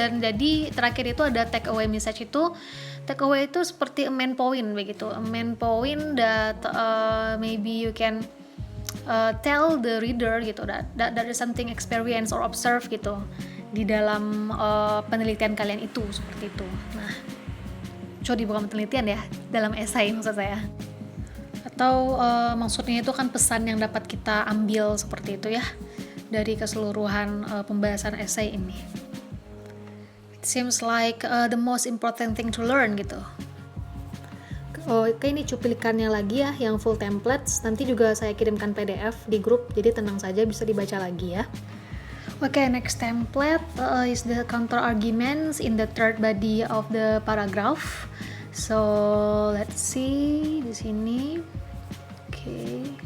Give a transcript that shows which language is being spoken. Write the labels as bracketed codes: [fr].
[id] Dan jadi terakhir itu ada take away message itu. Take away itu seperti [en] a main point [id] begitu, [en] a main point that maybe you can tell the reader [id] gitu, [en] that there is something experience or observe [id] gitu di dalam penelitian kalian itu seperti itu. Nah, bukan penelitian ya, dalam esai maksud saya. Atau maksudnya itu kan pesan yang dapat kita ambil seperti itu ya dari keseluruhan pembahasan esai ini. [en] It seems like the most important thing to learn gitu. [id] Oke, ini cuplikannya lagi ya, yang full templates. Nanti juga saya kirimkan PDF di grup, jadi tenang saja bisa dibaca lagi ya. [en] Oke, next template is the counter arguments in the third body of the paragraph. So let's see [id] di sini. [en] Oke.